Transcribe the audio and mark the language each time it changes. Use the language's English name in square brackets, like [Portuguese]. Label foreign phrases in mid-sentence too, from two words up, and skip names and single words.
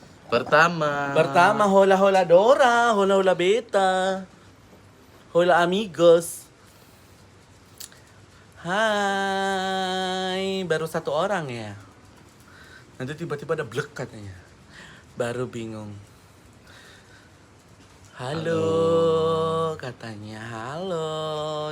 [Indonesian] Pertama, [Spanish] hola hola Dora, hola hola Beta, hola amigos. [Indonesian] Hai, baru satu orang ya. Nanti tiba-tiba ada blek katanya. Baru bingung. Halo, katanya halo.